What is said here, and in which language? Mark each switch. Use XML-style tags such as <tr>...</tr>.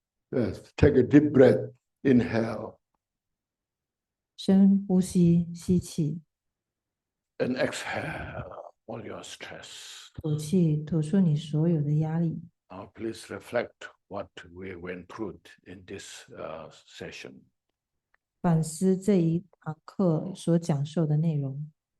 <en>Yes, take a deep breath, inhale.</en> <zh>深呼吸，吸气，</zh> <en>And exhale all your stress.</en> <zh>吐气，吐出你所有的压力。</zh> <en>Now please reflect what we went through in this session.</en> <zh>反思这一堂课所讲授的内容。</zh>